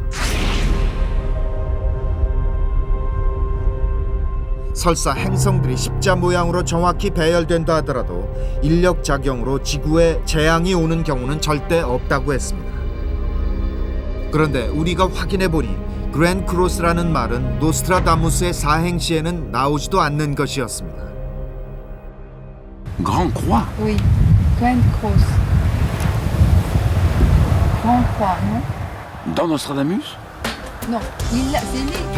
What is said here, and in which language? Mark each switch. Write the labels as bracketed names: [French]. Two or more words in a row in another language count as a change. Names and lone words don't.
[Korean] 설사 행성들이 십자 모양으로 정확히 배열된다 하더라도 인력 작용으로 지구에 재앙이 오는 경우는 절대 없다고 했습니다. 그런데 우리가 확인해 보니 그랜 크로스라는 말은 노스트라다무스의 사행시에는 나오지도 않는 것이었습니다. [French] Grand Croix. Oui, Grande Cross. Grand Croix, non? Dans Nostradamus? Non, c'est né.